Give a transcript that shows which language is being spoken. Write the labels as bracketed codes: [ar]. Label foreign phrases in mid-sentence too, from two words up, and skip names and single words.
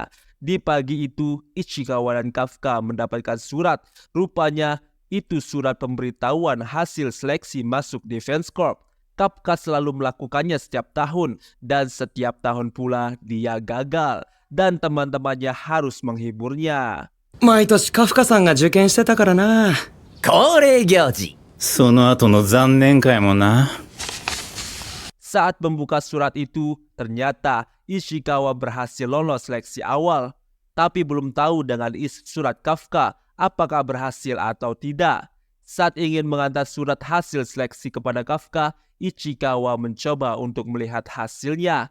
[id] Di pagi itu, Ichikawa dan Kafka mendapatkan surat. Rupanya itu surat pemberitahuan hasil seleksi masuk Defense Corp. Kafka selalu melakukannya setiap tahun dan setiap tahun pula dia gagal dan teman-temannya harus menghiburnya. [ja] 毎年カフカさんが受験してたからな。恒例行事。その後の残念会もな。 [id] Saat membuka surat itu, ternyata Ichikawa berhasil lolos seleksi awal. Tapi belum tahu dengan isi surat Kafka apakah berhasil atau tidak. Saat ingin mengantar surat hasil seleksi kepada Kafka, Ichikawa mencoba untuk melihat hasilnya.